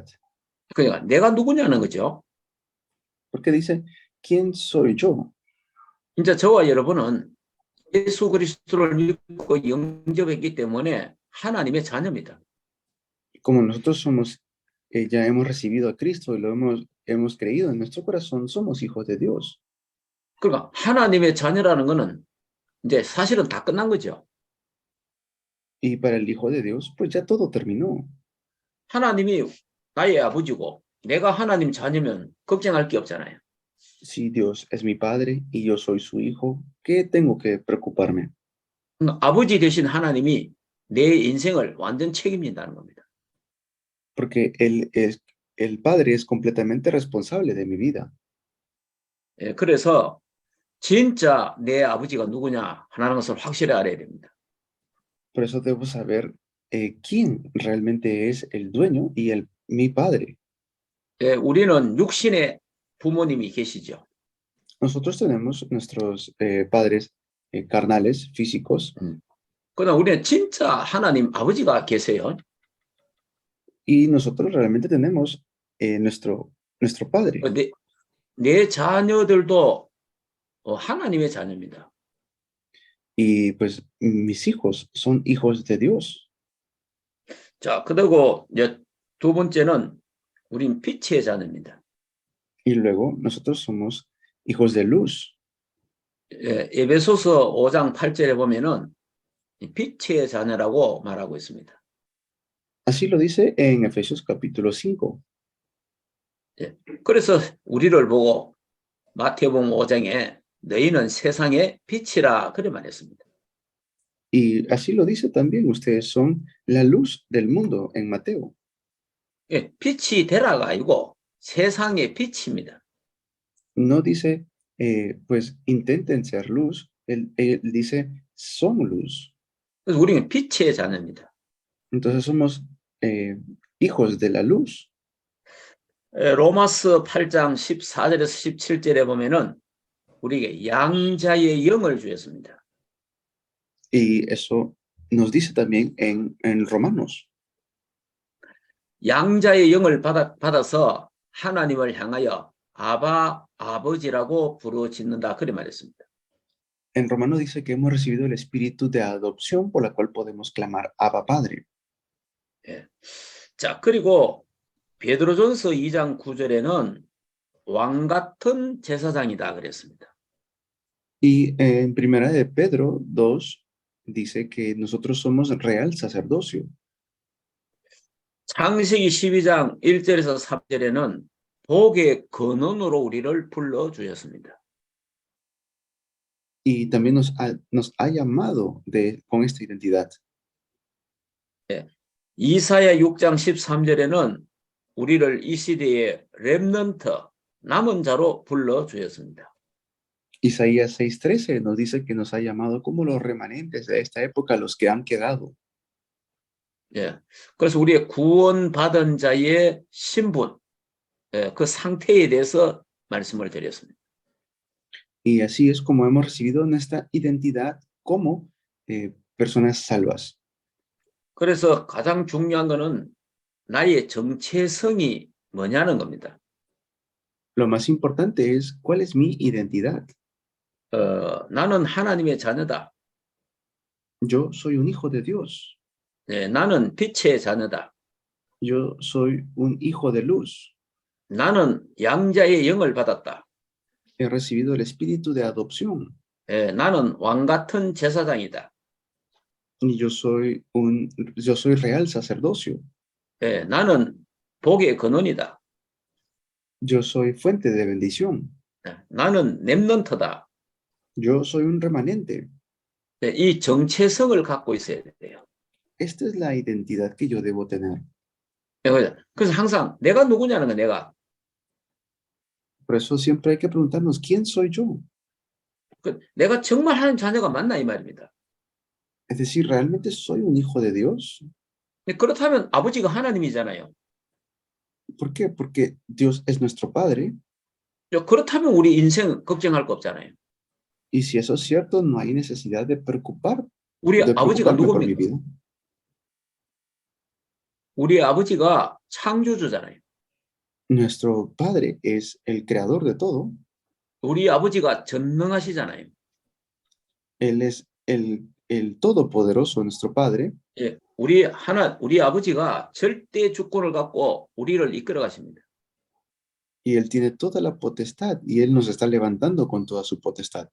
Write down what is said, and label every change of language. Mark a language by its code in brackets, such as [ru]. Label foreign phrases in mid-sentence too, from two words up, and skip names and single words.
[ko] 그러니까 내가 누구냐는 거죠. [es] Porque dice, ¿quién soy yo? [ko] 이제 저와 여러분은 예수 그리스도를 믿고 영접했기 때문에 하나님의 자녀입니다. [es] Como nosotros somos, ya hemos recibido a Cristo y lo hemos creído en nuestro corazón, somos hijos de Dios. [ko] 그러니까 하나님의 자녀라는 거는 이제 사실은 다 끝난 거죠. [es] Y para el hijo de Dios, pues ya todo terminó. [ko] 하나님이 나의 아버지고 내가 하나님 자녀면 걱정할 게 없잖아요. [es] Si Dios es mi padre y yo soy su hijo, ¿qué tengo que preocuparme? [ko] 아버지 되신 하나님이 내 인생을 완전 책임진다는 겁니다. [es] Porque el padre es completamente responsable de mi vida. [ko] 예, 그래서 진짜 내 아버지가 누구냐 하는 것을 확실히 알아야 됩니다. [es] Por eso debo saber quién realmente es el dueño y mi padre. [ko] 예, 우리는 육신의 부모님이 계시죠. [es] Nosotros tenemos nuestros padres carnales, físicos, [ko] 그러나 우리는 진짜 하나님 아버지가 계세요. [es] y nosotros realmente tenemos nuestro padre. [ko] 내 자녀들도 하나님의 자녀입니다. [es] Y pues mis hijos son hijos de Dios. [ko] 자, 그리고 이제 두 번째는 우린 빛의 자녀입니다. [es] Y luego nosotros somos hijos de luz. [ko] 예, 에베소서 5장 8절에 보면은 빛의 자녀라고 말하고 있습니다. [es] Así lo dice en Efesios capítulo 5. [ko] 예, 그래서 우리를 보고 마태복음 5장에 너희는 세상의 빛이라 그래 말했습니다. [es] Y así lo dice también, ustedes son la luz del mundo en Mateo. [ko] 예, 빛이 되라가 아니고 세상의 빛입니다. [es] No dice, pues intenten ser luz, él dice, son luz. [ko] 그래서 우리는 빛의 자녀입니다. [es] Entonces somos hijos de la luz. [ko] 로마서 8장 14절에서 17절에 보면은 우리에게 양자의 영을 주셨습니다. [es] Y eso nos dice también en Romanos. [ko] 양자의 영을 받아서 하나님을 향하여 아바 아버지라고 부르짖는다 그래 말했습니다. [es] En Romanos dice que hemos recibido el espíritu de adopción por la cual podemos clamar Abba Padre. [ko] 예. 자, 그리고 베드로전서 2장 9절에는 왕 같은 제사장이다 그랬습니다. [es] Y en Primera de Pedro 2 dice que nosotros somos real sacerdocio. [ko] 창세기 12장 1절에서 3절에는 복의 근원으로 우리를 불러주셨습니다. [es] Y también nos ha llamado con esta identidad. [ko] 이사야 6장 13절에는 우리를 이 시대의 렘넌트, 남은 자로 불러주셨습니다. [es] Isaías 6:13 nos dice que nos ha llamado como los remanentes de esta época, los que han quedado. [ko] 예, 그래서 우리의 구원받은 자의 신분, 그 상태에 대해서 말씀을 드렸습니다. [es] Y así es como hemos recibido nuestra identidad como personas salvas. [ko] 그래서 가장 중요한 것은 나의 정체성이 뭐냐는 겁니다. [es] Lo más importante es cuál es mi identidad. [ko] 나는 하나님의 자녀다. [es] Yo soy un hijo de Dios. [ko] 나는 빛의 자녀다. [es] Yo soy un hijo de luz. [ko] 나는 양자의 영을 받았다. [es] He recibido el espíritu de adopción. [ko] 나는 왕 같은 제사장이다. [es] Y yo soy real sacerdocio. [ko] 나는 복의 근원이다. [es] Yo soy fuente de bendición. [ko] 나는 렘넌트다. [es] Yo soy un remanente. [ko] 이 정체성을 갖고 있어야 돼요. [es] Esta es la identidad que yo debo tener. [ko] 그래서 항상 내가 누구냐는 거 내가. [es] Por eso siempre hay que preguntarnos, ¿quién soy yo? [ko] 내가 정말 하나님 자녀가 맞나 이 말입니다. [es] Es decir, ¿realmente soy un hijo de Dios? [ko] 그렇다면 아버지가 하나님이잖아요. [es] ¿Por qué? Porque Dios es nuestro Padre. [ko] 그렇다면 우리 인생 걱정할 거 없잖아요. [es] Y si eso es cierto, no hay necesidad de [ko] 우리 아버지가 [es] preocuparme por mi [ko] 누굽니까? [es] vida. [ko] 우리 아버지가 창조주잖아요. [es] Nuestro Padre es el creador de todo. [ko] 우리 아버지가 전능하시잖아요. [es] Él es el todopoderoso, nuestro Padre. [ko] 우리 아버지가 절대 주권을 갖고 우리를 이끌어 가십니다. [es] Y Él tiene toda la potestad y Él nos está levantando con toda su potestad.